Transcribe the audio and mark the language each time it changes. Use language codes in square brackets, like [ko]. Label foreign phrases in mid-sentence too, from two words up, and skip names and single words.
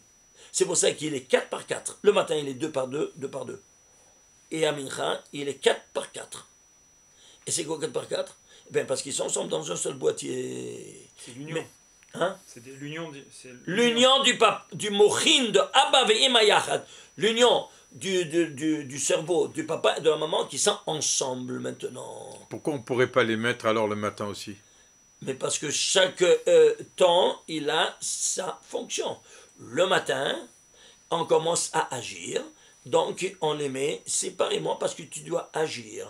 [fr] C'est pour ça qu'il est 4 par 4. Le matin, il est 2 par 2, 2 par 2. Et à Mincha, il est 4 par 4. Et c'est quoi 4 par 4? Eh bien, parce qu'ils sont ensemble dans un seul boîtier. C'est l'union. Hein? C'est l'union. L'union du mochin de [he] אבא ואמא יחד. [fr] L'union du cerveau du papa et de la maman qui sont ensemble maintenant. Pourquoi on ne pourrait pas les mettre alors le matin aussi? Mais parce que chaque temps, il a sa fonction. Le matin, on commence à agir, donc on les met séparément parce que tu dois agir.